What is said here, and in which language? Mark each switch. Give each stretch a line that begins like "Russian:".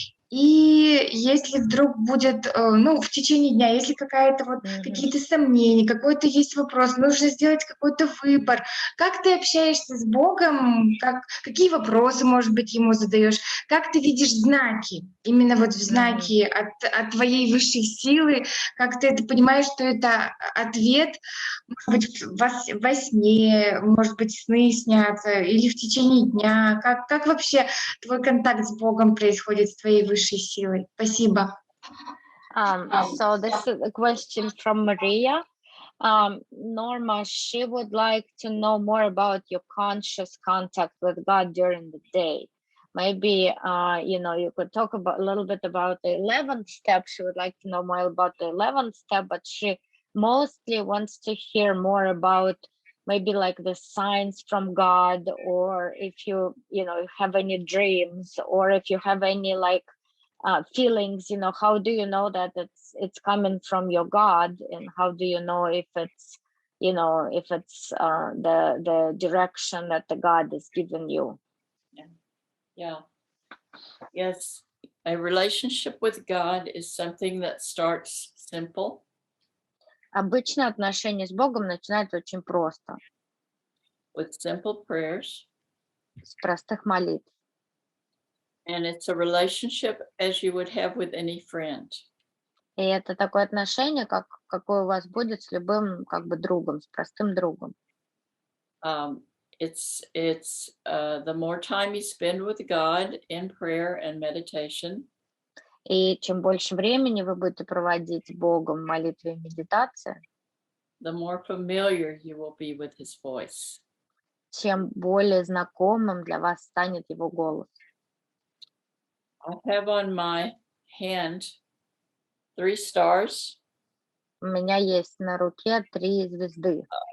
Russian: И если вдруг будет, ну, в течение дня, если какая-то вот какие-то сомнения, какой-то есть вопрос, нужно сделать какой-то выбор, как ты общаешься с Богом, какие вопросы, может быть, Ему задаешь, как ты видишь знаки, именно вот знаки от твоей высшей силы, как ты это понимаешь, что это ответ, может быть, во сне, может быть, сны снятся, или в течение дня, как вообще твой контакт с Богом происходит, с твоей высшей силой? Спасибо.
English: So this is a question from Maria. Norma, she would like to know more about your conscious contact with God during the day. Maybe, you could talk about a little bit about the 11th step. She would like to know more about the 11th step, but she mostly wants to hear more about maybe like the signs from God, or if you have any dreams, or if you have any like feelings, how do you know that it's coming from your God, and how do you know if it's the direction that the God is giving you? Yes, a relationship with God is something that starts simple.
Russian: Обычно отношения с Богом начинаются очень просто.
English: With simple prayers.
Russian: С простых молитв.
English: And it's a relationship as you would have with any friend.
Russian: И это такое отношение, какое у вас будет с любым другом, с простым другом.
English: It's the more time you spend with God in prayer and meditation.
Russian: И чем больше времени вы будете проводить с Богом в молитве и медитации,
English: the more familiar you will be with His voice.
Russian: Тем более знакомым для вас станет Его голос.
English: I have on my hand 3 stars.
Russian: У меня есть на руке 3 звезды.